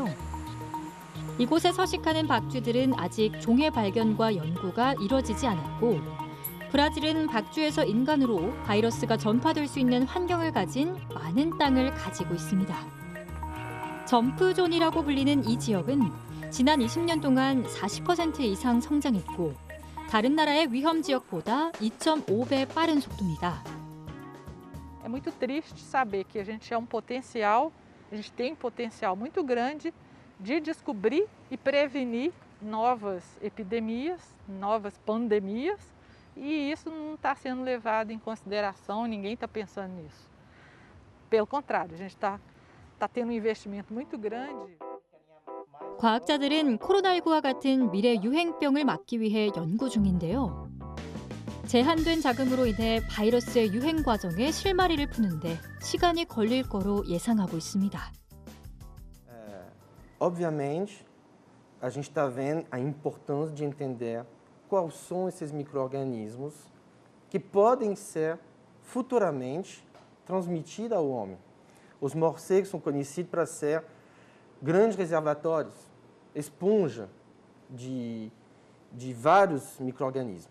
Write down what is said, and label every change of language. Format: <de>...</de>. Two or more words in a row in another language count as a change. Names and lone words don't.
<ko>이곳에 서식하는 박쥐들은 아직 종의 발견과 연구가 이뤄지지 않았고, 브라질은 박쥐에서 인간으로 바이러스가 전파될 수 있는 환경을 가진 많은 땅을 가지고 있습니다. 점프존이라고 불리는 이 지역은 지난 20년 동안 40% 이상 성장했고, 다른 나라의 위험 지역보다 2.5배 빠른 속도입니다.</ko> <pt>É muito triste saber que a gente tem um potencial muito grande de descobrir e prevenir novas epidemias, novas pandemias, e isso não está sendo levado em consideração, ninguém está pensando nisso. Pelo contrário, a gente está tendo um investimento muito grande.</pt> <ko>과학자들은 코로나19와 같은 미래 유행병을 막기 위해 연구 중인데요. 제한된 자금으로 인해 바이러스의 유행 과정에 실마리를 푸는데 시간이 걸릴 거로 예상하고 있습니다.</ko> <pt>Obviamente, a gente está vendo a importância de entender quais são esses micro-organismos que podem ser futuramente transmitidos ao homem. Os morcegos são conhecidos para ser grandes reservatórios, esponja de vários micro-organismos.</pt>